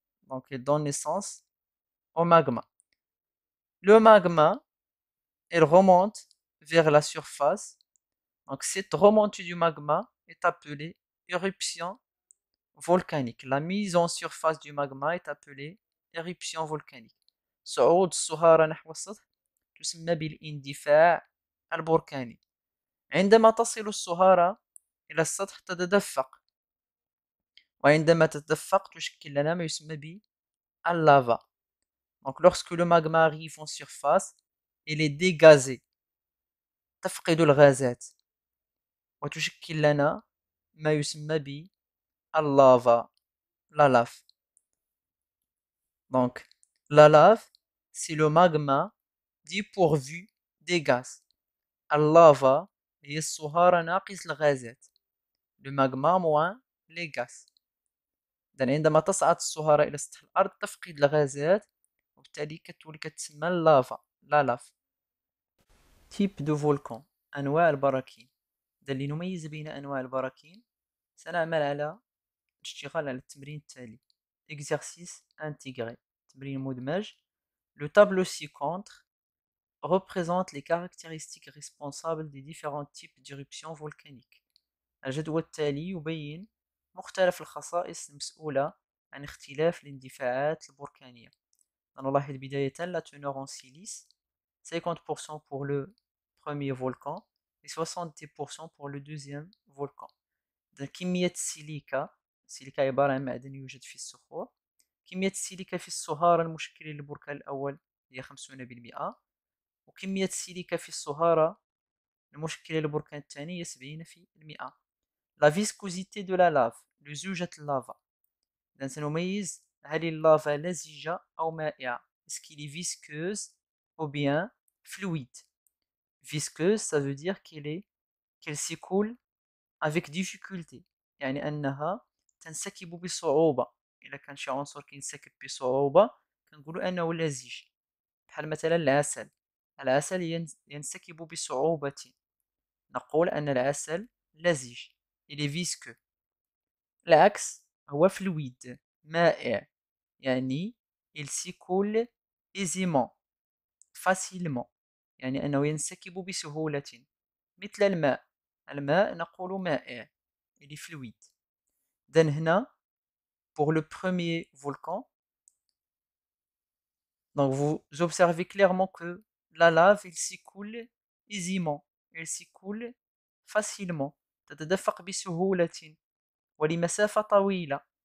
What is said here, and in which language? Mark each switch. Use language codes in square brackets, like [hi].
[fr] Donc elle donne naissance au magma. Le magma, elle remonte vers la surface. Donc cette remontée du magma est appelée éruption volcanique. La mise en surface du magma est appelée éruption volcanique. [ar] صعود الصهارة نحو السطح تسمى بالاندفاع البركاني. عندما تصل الصهارة إلى السطح تتدفق، وعندما تتدفق تشكل لنا ما يسمى باللافا. [fr] Donc lorsque le magma arrive en surface, il est dégazé، [ar] تفقد الغازات وتشكل لنا ما يسمى باللافا، [fr] la lave. Donc la lave, c'est le magma dépourvu des gaz. [ar] اللافا هي الصهارة ناقص الغازات. [fr] Le magma moins les gaz. [ar] إذن عندما تصعد الصهارة إلى سطح الأرض تفقد الغازات وبالتالي كتولي كتسمى اللافا، لا لاف. [fr] type de volcan، [ar] أنواع البراكين. إذن لنميز بين أنواع البراكين سنعمل على الاشتغال على التمرين التالي. [fr] exercice intégré، [ar] تمرين مدمج. [fr] Le tableau ci-contre représente les caractéristiques responsables des différents types d'éruptions volcaniques. [ar] الجدول التالي يبين مختلف الخصائص المسؤولة عن اختلاف الاندفاعات البركانية. نلاحظ بداية [fr] la teneur en silice 50% pour le premier volcan et 70% pour le deuxième volcan. [ar] كمية السيليكا، السيليكا عبارة عن معدن يوجد في الصخور. كمية السيليكا في الصهارة المشكلة للبركان الأول هي 50%، وكمية السيليكا في الصهارة المشكلة للبركان الثاني هي 70%. لا فيسكوزيتي دو لا لاف لزوجة اللافا، إذا سنميز هل اللافا لزجة أو مائعة. [fr] Est-ce qu'il est visqueuse ou bien fluide. Visqueuse ça veut dire qu'elle s'écoule avec difficulté، [ar] يعني أنها تنسكب بصعوبة. إذا كان شي عنصر كينسكب بصعوبة كنقولوا أنه لزج، بحال مثلا العسل. العسل ينسكب بصعوبة، نقول أن العسل لزج. [fr] il est visqueux. [ar] العكس هو fluide مائع، يعني [fr] il s'écoule aisément facilement، [ar] يعني أنه ينسكب بسهولة مثل الماء. الماء نقول مائع [fr] il est fluide. [ar] إذن هنا [fr] pour le premier volcan, donc vous observez clairement que la lave il s'écoule aisément, elle s'écoule facilement، [ar] تتدفق بسهولة ولمسافة طويلة.